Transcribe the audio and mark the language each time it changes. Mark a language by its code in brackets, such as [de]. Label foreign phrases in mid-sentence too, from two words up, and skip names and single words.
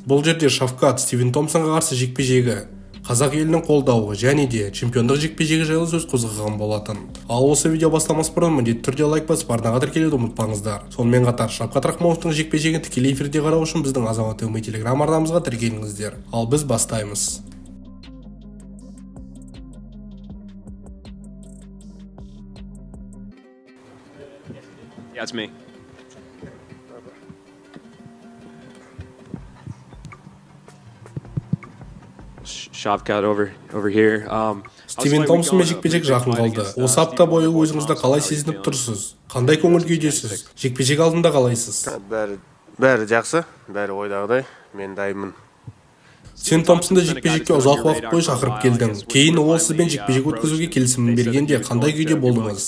[kk] Бұл жерде Шавкат Стивен Томпсонға қарсы жекпе-жегі, қазақ елінің қолдауы және де чемпиондық жекпе-жегі жайлы сөз қозғаған болатын. Ал осы видео бастамас бұрын міндетті түрде лайк басып арнаға тіркелуді ұмытпаңыздар. Сонымен қатар Шавкат Рахмоновтың жекпе-жегін тікелей эфирде қарау үшін біздің Азамат ТВ телеграм арнамызға тіркеліңіздер. Ал біз бастаймыз. [en] Yeah, it's me. Shavkat over here. [kk] Стивен Томпсонмен жекпе-жек жақын қалды. Осы апта бойы өзіңізді қалай сезініп тұрсыз? Қандай көңіл күйдесіз? Жекпе-жек алдында қалайсыз? Бәрі жақсы, бәрі ойдағыдай. Мен дайынмын. Сен Томпсонды жекпе-жекке ұзақ уақыт бойы шақырып келдің. Кейін ол сізбен жекпе-жек өткізуге келісімін бергенде қандай күйде болдыңыз?